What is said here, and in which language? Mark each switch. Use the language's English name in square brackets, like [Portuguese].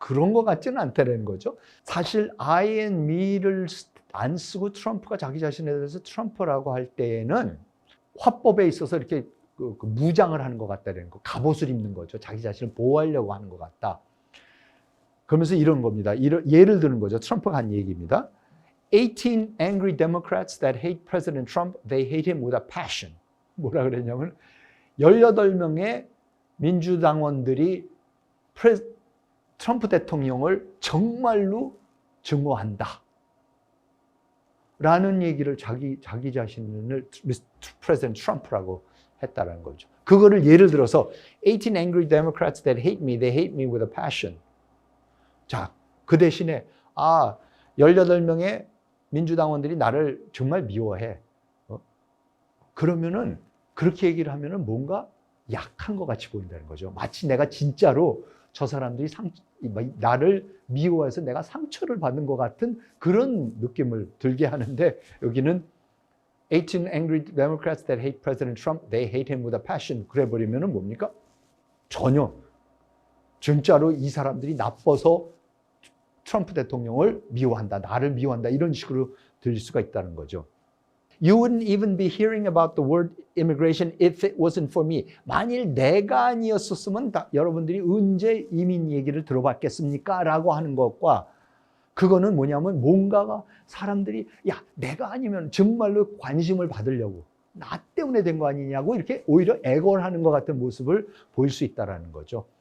[Korean] 그런 것 같지는 않다는 거죠. 사실 I and me를 안 쓰고 트럼프가 자기 자신에 대해서 트럼프라고 할 때에는 화법에 있어서 이렇게 그 무장을 하는 것 같다는 거, 갑옷을 입는 거죠. 자기 자신을 보호하려고 하는 것 같다. 그러면서 이런 겁니다. 예를 드는 거죠. 트럼프가 한 얘기입니다. [English] 18 angry Democrats that hate President Trump, they hate him with a passion. [Korean] 뭐라 그랬냐면 18명의 민주당원들이 트럼프 대통령을 정말로 증오한다. 라는 얘기를 자기 자신을 프레지던트 트럼프라고 했다라는 거죠. 그거를 예를 들어서 [English] 18 angry Democrats that hate me, they hate me with a passion. [Korean] 자, 그 대신에 18명의 민주당원들이 나를 정말 미워해. 그러면은 그렇게 얘기를 하면은 뭔가 약한 것 같이 보인다는 거죠. 마치 내가 진짜로 저 사람들이 나를 미워해서 내가 상처를 받는 것 같은 그런 느낌을 들게 하는데, 여기는 [English] 18 angry Democrats that hate President Trump, they hate him with a passion. [Korean] 그래 버리면은 뭡니까? 전혀 진짜로 이 사람들이 나빠서 트럼프 대통령을 미워한다, 나를 미워한다, 이런 식으로 들릴 수가 있다는 거죠. [English] You wouldn't even be hearing about the word immigration if it wasn't for me. [Korean] 만일 내가 아니었었으면 여러분들이 언제 이민 얘기를 들어봤겠습니까? 라고 하는 것과, 그거는 뭐냐면 뭔가가 사람들이 내가 아니면 정말로 관심을 받으려고 나 때문에 된 거 아니냐고 이렇게 오히려 애걸하는 것 같은 모습을 보일 수 있다는 거죠.